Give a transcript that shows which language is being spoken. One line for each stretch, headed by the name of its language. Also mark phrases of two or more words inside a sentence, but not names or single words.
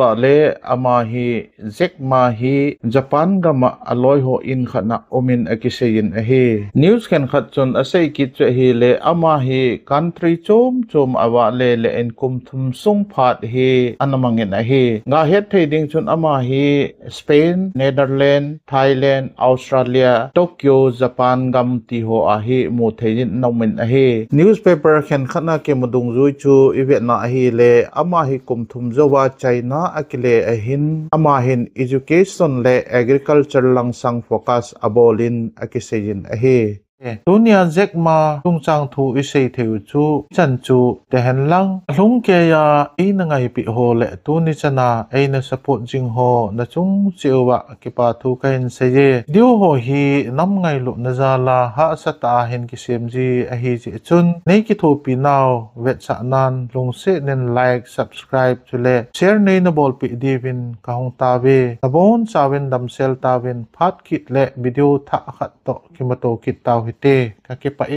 Thado Chin: le ama hi Jack Ma hi Japan gama aloi ho in khana omin akisein a hi news khen khat chon asei ki che hi le ama hi country chom chom awa le en kum thum sung phat hi anamangin a hi nga het thading chon ama hi Spain Netherlands Thailand Australia Tokyo Japan gam ti ho a hi mu thein naumin a hi newspaper khen khana ke mudung zui chu ive na hi le ama hi kum thum zowa China akile a hin ama hin education le agriculture lang sang focus abolin akisein a hi tunia Jack Ma tung chang thu isei theu chu chan chu te hen lang lung ke ya ina ngai pi ho le tu ni chana eina support jing ho na chung chiwa ki pa thu kain se ye diu ho hi nam ngai lu na za la ha sa ta hen ki sem ji a hi ji chun nei ki thu pi naw vet sa nan lung se nen
English: like subscribe
Thado Chin: chu le share nei na bol pi divin ka hong ta ve abon chawin dam sel ta win phat kit le video tha khat to ki ma to kit taw hite ka ke pa